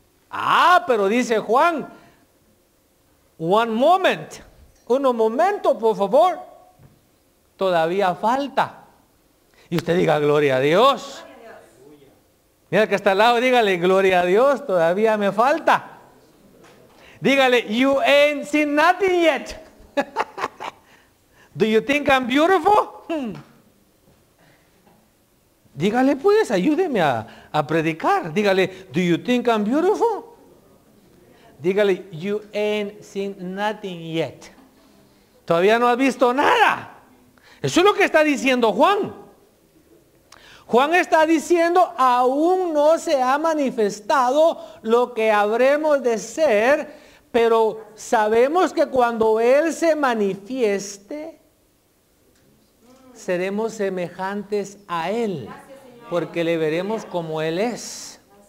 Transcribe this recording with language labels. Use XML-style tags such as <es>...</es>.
<es>Ah, pero dice Juan, un momento, por favor, todavía falta. Y usted diga, gloria a Dios. Mira que está al lado, dígale, gloria a Dios, todavía me falta.</es> <en>Dígale, you ain't seen nothing yet. Do you think I'm beautiful?</en> <es>Dígale pues, ayúdeme a predicar.</es> <en>Dígale, do you think I'm beautiful? Dígale, you ain't seen nothing yet.</en> <es>Todavía no has visto nada. Eso es lo que está diciendo Juan. Juan está diciendo, aún no se ha manifestado lo que habremos de ser, pero sabemos que cuando Él se manifieste, seremos semejantes a Él, porque le veremos como Él es.</es>